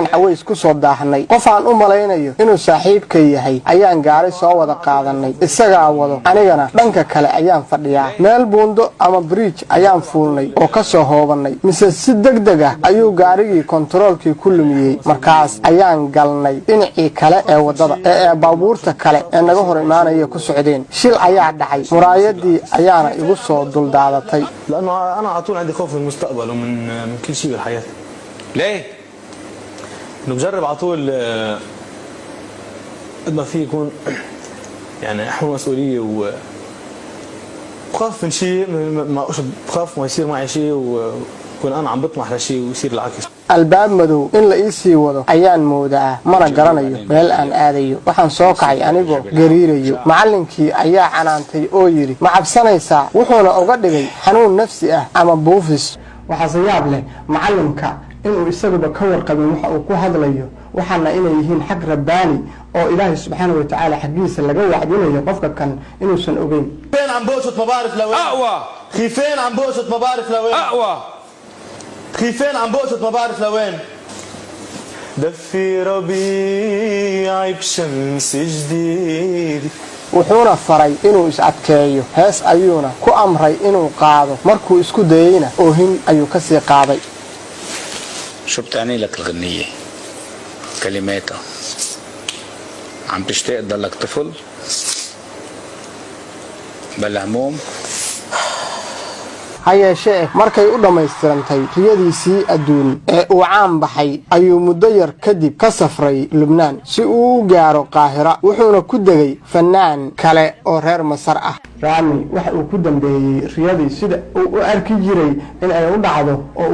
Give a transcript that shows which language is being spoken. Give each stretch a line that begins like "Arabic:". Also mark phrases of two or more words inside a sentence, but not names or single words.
Somali: caways ku soo daahnay qof aan u malaynayo inuu saaxiibka yahay ayaan gaari soo wada qaadanay isaga wado anigana dhanka kale ayaan fadhiyaa meel buundo ama bridge ayaan fuulnay oo ka soo hoobanay mise si degdeg ah ayuu gaarigii kontaroolkii ku lumiyay markaas ayaan galnay dhinacii kale ee wadada ee baabuurta kale ee naga hor imaanaya ku socdeen shil ayaa dhacay muraayadii ayaana igu soo duldaadatay
Arabic: لأنه أنا على طول عندي خوف من المستقبل ومن كل شيء بالحياة. ليه؟ إنه بجرب على طول قد ما فيه يكون يعني أحمل مسؤولية وخاف من شيء بخاف ما يصير معي شيء وكون أنا عم بطمح لشيء ويصير العكس.
Somali: albaab madow in la ii sii wado ayaan moodaa mana garanayo meel aan aadayo waxaan soo kacay anigoo gariirayo macallinkii ayaa canaantay oo yiri ma cabsanaysaa wuxuuna uga dhigay xanuun nafsi ah ama buufis waxa yaab leh macallinka inuu isaguba ka warqabin waxa uu ku hadlayo waxaana inay yihiin xaq rabbaani oo ilaahay
Arabic: سبحانه وتعالى
Somali: xaqiisa laga wacdinayo qofka kan inuusan ogeyn
Arabic: خيفين عم بوشط ما بعرف لوين اقوى خيفين عم بوشط ما بعرف لوين اقوى خيفين عم بوشط ما بعرف لوين دفي ربيعي بشمس جديد
Somali: wuxuuna faray inuu is adkeeyo hees ayuuna ku amray inuu qaado markuu isku dayayna oohin ayuu ka sii qaaday
Arabic: شو بتعني لك الغنية كلماتها عم تشتاق تضلك طفل بلا هموم
Somali: hayeeshee markay u dhammaystirantay riyadiisii adduun ee uu caan baxay ayuu muddo yar kadib ka safray lubnaan si uu u gaaro qaahira wuxuuna ku degay fannaan kale oo reer masar ah raami waxa uu ku dambeeyey riyadii sida uu u arki jiray in ay u dhacdo oo